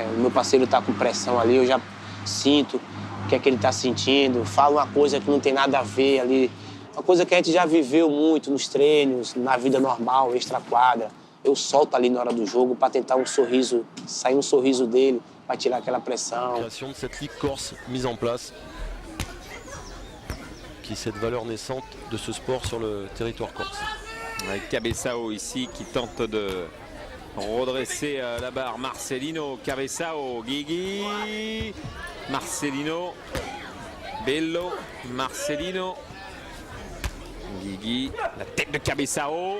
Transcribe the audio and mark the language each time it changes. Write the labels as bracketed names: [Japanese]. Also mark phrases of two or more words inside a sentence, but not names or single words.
[Portuguese] O meu parceiro tá com pressão ali, eu já sinto o que é que ele tá sentindo, falo uma coisa que não tem nada a ver ali, uma coisa que a gente já viveu muito nos treinos, na vida normal, extra-quadra. Eu solto ali na hora do jogo para tentar sair um sorriso dele, para tirar aquela pressão. [French] Création de cette ligue corse mise en place, qui est cette valeur naissante de ce sport sur le territoire corse. Avec Cabeçao ici qui tente de redresser la barre. Marcelino, Cabeçao, Guigui, Marcelino, Bello, Marcelino, Guigui, la tête de Cabeçao.